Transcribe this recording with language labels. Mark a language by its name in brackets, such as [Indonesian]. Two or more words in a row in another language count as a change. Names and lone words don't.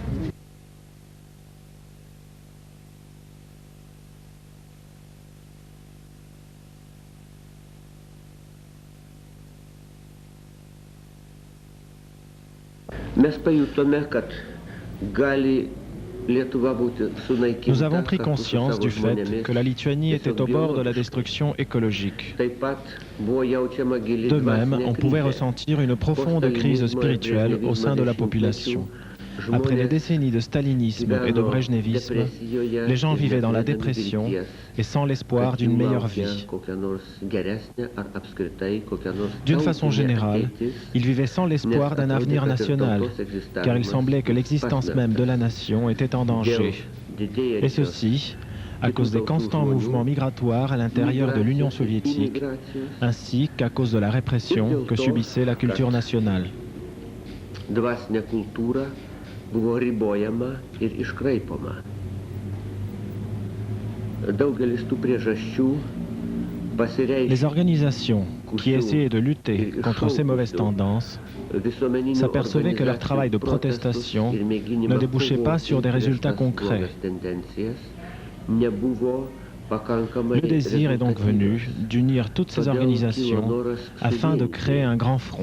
[Lithuanian] Mes pajutome, kad gali Lietuva būti sunaikinta. [French] Nous avons pris conscience du fait que la Lituanie était au bord de la destruction écologique. De même, on pouvait ressentir une profonde crise spirituelle au sein de la population. Après des décennies de stalinisme et de brejnevisme, les gens vivaient dans la dépression et sans l'espoir d'une meilleure vie. D'une façon générale, ils vivaient sans l'espoir d'un avenir national, car il semblait que l'existence même de la nation était en danger. Et ceci, à cause des constants mouvements migratoires à l'intérieur de l'Union soviétique, ainsi qu'à cause de la répression que subissait la culture nationale. [Lithuanian] Buvo ribojama ir iškraipoma. Daugelis tų priežasčių pasireiškė. [French] Les organisations qui essayaient de lutter contre ces mauvaises tendances s'apercevaient que leur travail de protestation ne débouchait pas sur des résultats concrets. Le désir est donc venu d'unir toutes ces organisations afin de créer un grand front.